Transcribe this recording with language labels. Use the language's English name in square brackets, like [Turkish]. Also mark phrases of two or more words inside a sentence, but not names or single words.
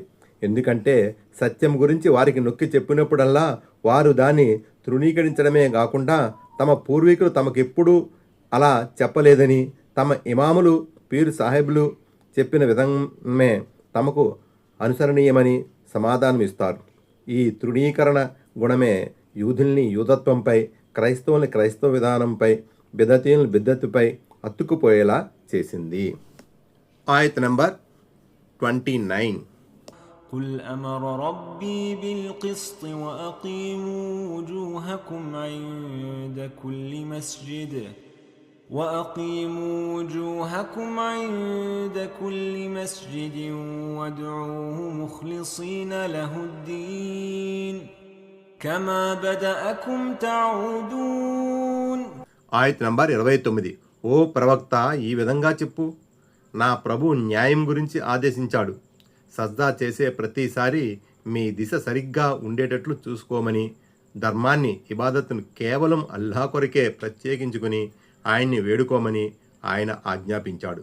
[Telugu] ఎందుకంటే సత్యం గురించి వారికి నొక్కి చెప్పినప్పుడల్లా వారు దాన్ని తృణీకరించడమే కాకుండా తమ పూర్వీకులు తమకెప్పుడూ అలా చెప్పలేదని, తమ ఇమాములు పీరు సాహెబ్లు చెప్పిన విధమే తమకు అనుసరణీయమని సమాధానం ఇస్తారు. ఈ తృణీకరణ గుణమే యూదుల్ని యూదత్వంపై, క్రైస్తవుల్ని క్రైస్తవ విధానంపై, బిదతీయుల్ని బిద్దతుపై అతుక్కుపోయేలా చేసింది. ఆయత్ నంబర్ 29. [Arabic] قل أمر ربي بالقسط وأقيموا وجوهكم عند كل مسجد وادعوه مخلصين له الدين كما بدأكم تعودون. ఆయత్ నంబర్ 29. [Telugu] ఓ ప్రవక్త, ఈ విధంగా చెప్పు, నా ప్రభు న్యాయం గురించి ఆదేశించాడు. సజ్దా చేసే ప్రతిసారి మీ దిశ సరిగ్గా ఉండేటట్లు చూసుకోమని, ధర్మాన్ని, ఇబాదత్తును కేవలం అల్లాహ్ కొరకే ప్రత్యేకించుకుని ఆయన్ని వేడుకోమని ఆయన ఆజ్ఞాపించాడు.